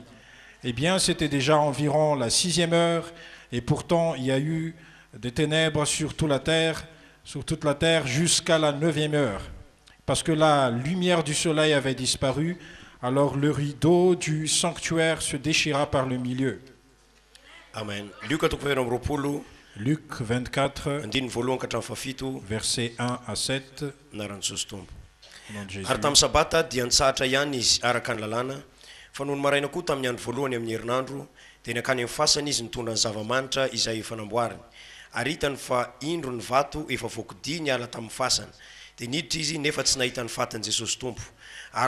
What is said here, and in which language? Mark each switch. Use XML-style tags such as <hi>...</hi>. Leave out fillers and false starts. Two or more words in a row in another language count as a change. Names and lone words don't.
<fr>Eh bien, c'était déjà environ la 6e heure, et pourtant il y a eu des ténèbres sur toute la terre jusqu'à la 9e heure, parce que la lumière du soleil avait disparu. Alors le rideau du sanctuaire se déchira par le milieu. Amen. Luc 24, versets 1 à 7.</fr> <mg>Ary tamin'ny sabata dia nitsahatra ihany izy araka ny lalàna fa noho ny maraina koa tamin'ny andro voalohany amin'ny herinandro dia nakany amin'ny fasana izy nitondra ny zava-manitra izay efa namboariny ary hitany fa indro ny vato efa voakidia ny ala tamin'ny fasana dia niditra izy nefa tsy nahita ny fatin'i Jesosy Tompo ary</mg>